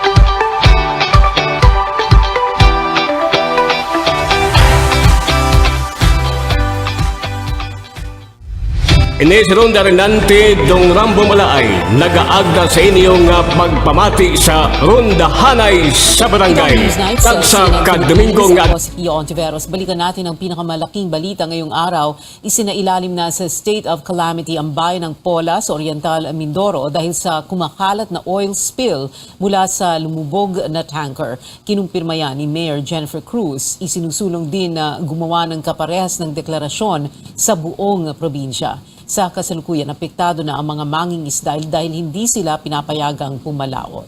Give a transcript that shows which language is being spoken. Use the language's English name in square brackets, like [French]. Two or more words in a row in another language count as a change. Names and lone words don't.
[Hiligaynon] Ini si Ronda Renante dong Rambo Malaay, nagaagda sa inyong pagpamati sa Ronda Hanay sa Barangay. Tag sa kadomingo nga. [Filipino] Balikan natin ang pinakamalaking balita ngayong araw. Isinailalim na sa [English] state of calamity [Filipino] ang bayan ng Pola sa Oriental Mindoro dahil sa kumakalat na [English] oil spill [Filipino] mula sa lumubog na tanker. Kinumpirma yan ni Mayor Jennifer Cruz. Isinusulong din na gumawa ng kaparehas ng deklarasyon sa buong probinsya. Sa kasalukuyan, apektado na ang mga mangingisda dahil hindi sila pinapayagang pumalaot.